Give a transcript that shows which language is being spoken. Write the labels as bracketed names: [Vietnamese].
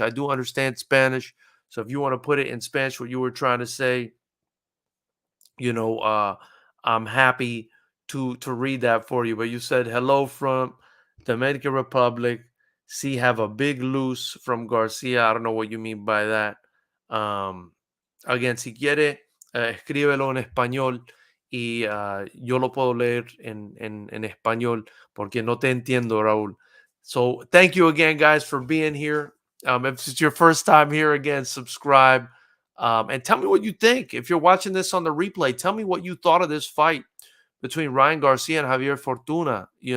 [English] I do understand Spanish. So if you want to put it in Spanish, what you were trying to say, I'm happy to read that for you. But you said hello from the Dominican Republic. See, have a big loose from Garcia. I don't know what you mean by that. [Spanish] Again, si quiere, escríbelo en español y yo lo puedo leer en español porque no te entiendo, Raúl. [English] So thank you again, guys, for being here. If it's your first time here, again, subscribe. And tell me what you think. If you're watching this on the replay, tell me what you thought of this fight between Ryan Garcia and Javier Fortuna.